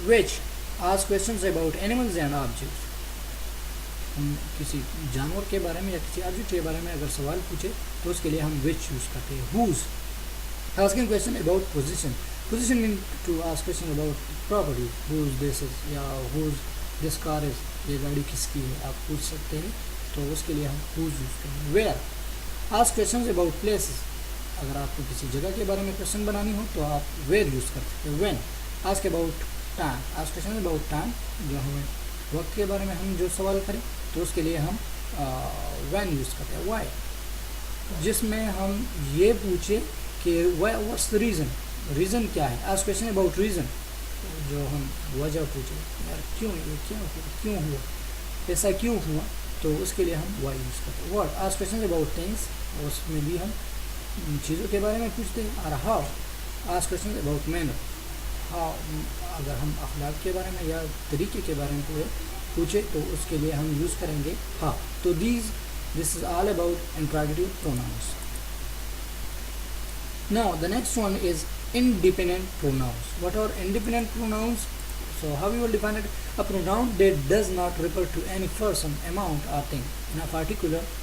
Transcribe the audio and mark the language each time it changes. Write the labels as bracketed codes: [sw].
[en] Which ask questions about animals and objects. [ur] ہم کسی جانور کے بارے میں یا کسی آبجیکٹ کے بارے میں اگر سوال پوچھے تو اس کے لیے ہم وچ یوز کرتے ہیں. [en] Whose asking question about position mean to ask question about property. whose this is [ur] یا [en] whose this car is، [ur] یہ گاڑی کس کی ہے آپ پوچھ سکتے ہیں، تو اس کے لیے ہم whose یوز کریں گے. [en] where ask questions about places. [ur] اگر آپ کو کسی جگہ کے بارے میں کویشچن بنانی ہو تو آپ where یوز کر سکتے ہیں. [en] when ask about time. ask questions about time، [ur] جو ہمیں وقت کے بارے میں ہم جو سوال کریں تو اس کے لیے ہم when یوز کرتے ہیں. why جس میں ہم یہ پوچھے کہ [en] what's the reason [ur] کیا ہے. [en] ask question about reason، [ur] جو ہم وجہ پوچھے، یار کیوں یہ کیوں ہوا، ایسا کیوں ہوا، تو اس کے لیے ہم why یوز کرتے ہیں. [en] what ask question about things، [ur] اس میں بھی ہم چیزوں کے بارے میں پوچھتے ہیں. اور [en] how ask question about manner، [ur] how اگر ہم اخلاق کے بارے میں یا طریقے کے بارے میں پوچھے تو اس کے لیے ہم یوز کریں گے how. [en] تو this is all about interrogative pronouns. Now the next one is independent pronouns. What are independent pronouns? So how we will define it? A pronoun that does not refer to any person, amount or thing in a particular.